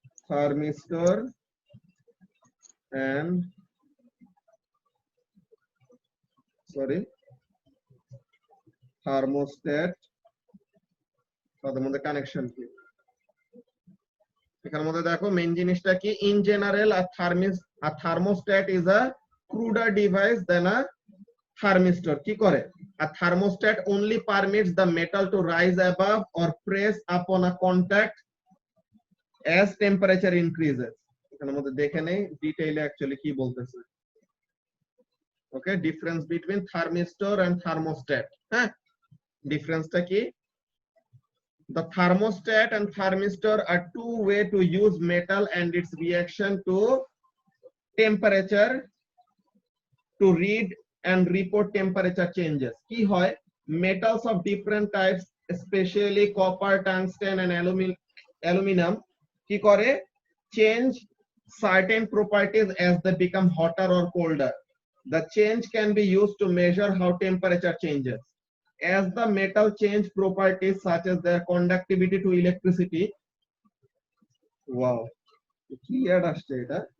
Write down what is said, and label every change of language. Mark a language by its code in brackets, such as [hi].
[bn] Thermistor and thermostat, তাদের মধ্যে connection কি? এখানের মধ্যে দেখো মেইন জিনিসটা কি, [en] In general a thermostat is a cruder device than a thermistor। [bn] কি করে? [en] a thermostat only permits the metal to rise above or press upon a contact as temperature increases। [bn] এখানের মধ্যে দেখে নেই ডিটেইলে অ্যাকচুয়ালি কি বলতেছে। ওকে, difference between thermistor and thermostat. হ্যাঁ, ডিফারেন্সটা কি? [en] The thermostat and thermistor are two way to use metal and its reaction to temperature to read and report temperature changes। [bn] কি হয়, [en] metals of different types especially copper, tungsten and aluminum [bn] কি করে, [en] change certain properties as they become hotter or colder। The change can be used to measure how temperature changes as the metal change properties such as their conductivity to electricity। [bn] Wow, কি add আসছে এটা?